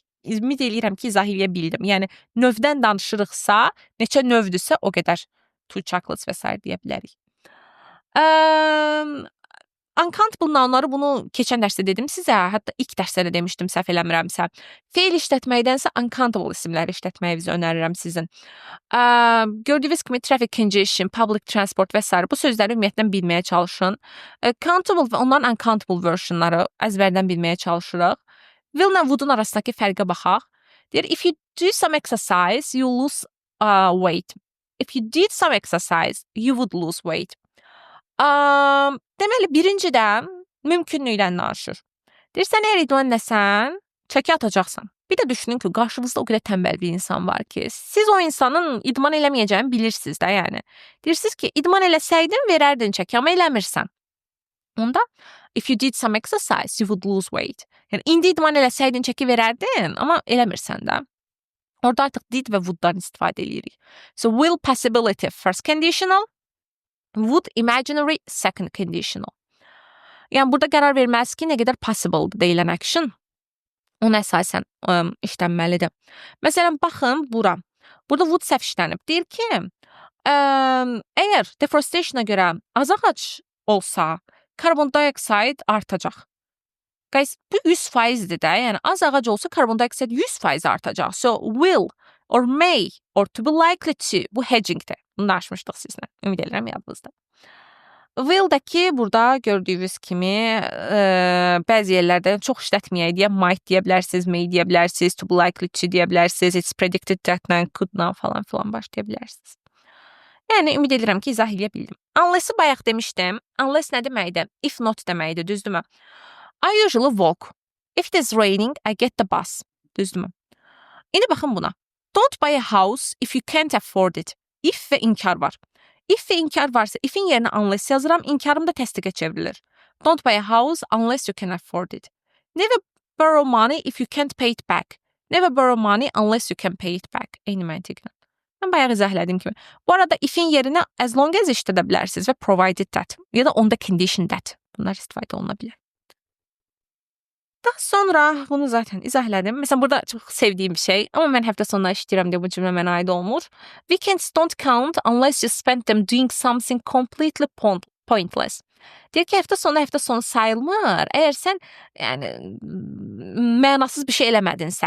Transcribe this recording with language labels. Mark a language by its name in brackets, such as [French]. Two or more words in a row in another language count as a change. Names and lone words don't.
[Azerbaijani] Ümid eləyirəm ki, izah edə bildim. Yəni növdən danışırıqsa, neçə növdürsə o qədər 2 chocolates və s. deyə bilərik. [English] Uncountable nounları [Azerbaijani] bunu keçən dərsdə dedim sizə, hətta ilk dərsdə də demişdim səhv eləmirəmsə. Feil işlətməkdənsə uncountable isimləri işlətməyinizi önərirəm sizin. Gördüyünüz kimi [English] traffic congestion, public transport [Azerbaijani] və s. bu sözləri ümumiyyətlə bilməyə çalışın. Countable və onların [English] uncountable versionları [Azerbaijani] əzbərdən bilməyə çalışırıq. Will ilə would-un arasındakı fərqə baxaq. Deyir, [English] if you do some exercise, you lose weight. If you did some exercise, you would lose weight. [Azerbaijani] Deməli, birincidən mümkünlüklə danışır. Deyir, sən əgər idman eləsən, çəki atacaqsan. Bir də düşünün ki, qarşınızda o qədər tənbəl bir insan var ki, siz o insanın idman eləməyəcəyini bilirsiniz də, yəni. Deyirsiniz ki, idman eləsəydin, verərdin çəki, amma eləmirsən. Onda, [English] if you did some exercise, you would lose weight. [Azerbaijani] Yəni, indi idman eləsəydin, çəki verərdin, amma eləmirsən də. Orada artıq did və would-dan istifadə edirik. [English] So, will possibility first conditional, would imaginary second conditional. [Azerbaijani] Yəni, burada qərar verməlisin ki, nə qədər possible deyilən action ona əsasən işlənməlidir. Məsələn, baxın bura. Burada would səhv işlənib. Deyir ki, əgər deforestationa görə az ağac olsa, karbon dioxid artacaq. Guys, bu 100%-dir də. Yəni, az ağac olsa, karbon dioxid 100% artacaq. [English] So, will or may or to be likely to, [Azerbaijani] bu hedgingdir. Bunu danışmışdıq sizlə. Ümid edirəm yadınızda. Will-dəki burada gördüyünüz kimi bəzi yerlərdə çox işlətməyək deyə might deyə bilərsiniz, may deyə bilərsiniz, [English] to be likely to [Azerbaijani] deyə bilərsiniz, [English] it's predicted that-lə, [Azerbaijani] could-la falan başlaya bilərsiniz. Yəni, ümid edirəm ki, izah edə bildim. Unless-i bayaq demişdim. Unless nə deməkdir? [English] If not [Azerbaijani] deməkdir, düzdürmü? [English] I usually walk. If it is raining, I get the bus. [Azerbaijani] Düzdürmü? İndi baxın buna. [English] Don't buy a house if you can't afford it. [Azerbaijani] If və inkar var. If və inkar varsa, ifin yerinə unless yazıram, inkarım da təsdiqə çevrilir. [English] Don't buy a house unless you can afford it. Never borrow money if you can't pay it back. Never borrow money unless you can pay it back. [Azerbaijani] Eyni məntiqlə. Mən bayaq izah elədiyim kimi. Bu arada ifin yerinə [English] as long as [Azerbaijani] işlədə bilərsiniz və [English] provided that [Azerbaijani] ya da [English] on the condition that. [Azerbaijani] Bunlar istifadə oluna bilər. Daha sonra bunu zaten izah elədim. Məsələn, burada çox sevdiyim bir şey, amma mən həftə sonuna işləyirəm deyə bu cümlə mənə aid olmur. [English] Weekends don't count unless you spend them doing something completely pointless. [Azerbaijani] Deyir ki, həftə sonu sayılmır. Əgər sən yəni mənasız bir şey eləmədinsə.